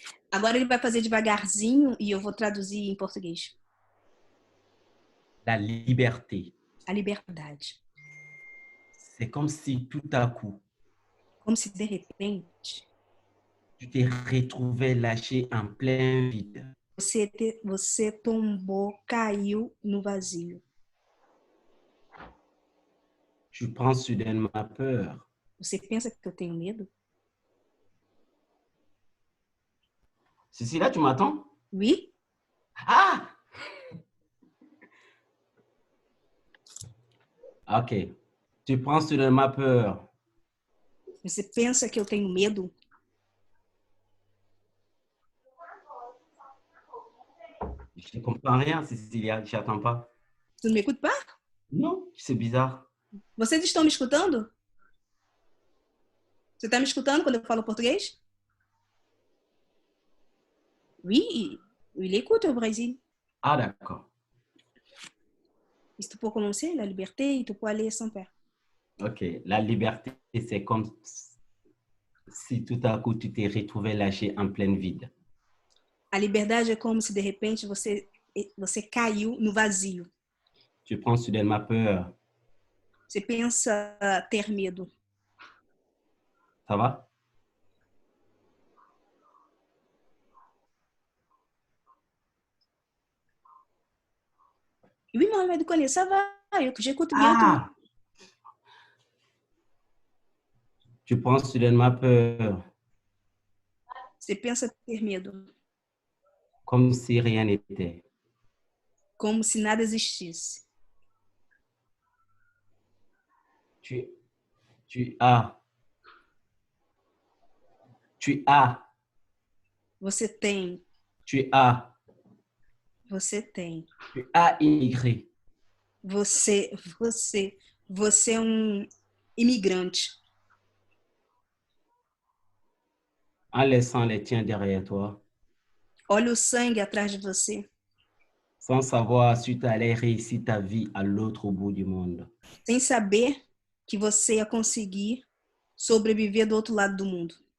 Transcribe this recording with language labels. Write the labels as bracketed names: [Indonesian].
[Portuguese] Agora ele vai fazer devagarzinho e eu vou traduzir em português. [French] La liberté, [Portuguese] A liberdade. [French] c'est comme si tout à coup, [Portuguese] Como se de repente [French] tu t'es retrouvé lâché en plein vide. [Portuguese] você tombou, caiu no vazio. [French] Tu prends soudainement peur. [Portuguese] Você pensa que eu tenho medo? [French] Cécilia, tu m'attends? Oui? Ah! Ok. Tu prends soudainement peur. [Portuguese] Você pensa que eu tenho medo? [French] Je ne comprends rien, Cécilia. Je n'attends pas. [Portuguese] Tu não me escuta? [French] Non, c'est bizarre. [Portuguese] Vocês estão me escutando? Você está me escutando quando eu falo português? [French] Oui, il écoute au Brésil. Ah, d'accord. Et tu peux commencer la liberté et tu peux aller sans peur. Ok. La liberté, c'est comme si tout à coup, tu t'es retrouvé lâché en plein vide. [Portuguese] A liberdade é como se de repente você caiu no vazio. [French] Tu prends soudainement peur. [Portuguese] Você pensa ter medo. [French] Ça va? Oui, Mohamed Kone, ça va, j'écoute bien tout. Ah! Tu prends soudainement peur. [Portuguese] Você pensa ter medo. [French] Comme si rien n'était. [Portuguese] Como se nada existisse. [French] Tu as. [Portuguese] Você tem. [French] Tu as. [Portuguese] Você tem. [French] Tu as immigré. [Portuguese] Você é um imigrante. [French] En laissant les tiens derrière toi. [Portuguese] Olha o sangue atrás de você. [French] Sans savoir si tu allais réussir ta vie à l'autre bout du monde. [Portuguese] Sem saber que você ia conseguir sobreviver do outro lado do mundo.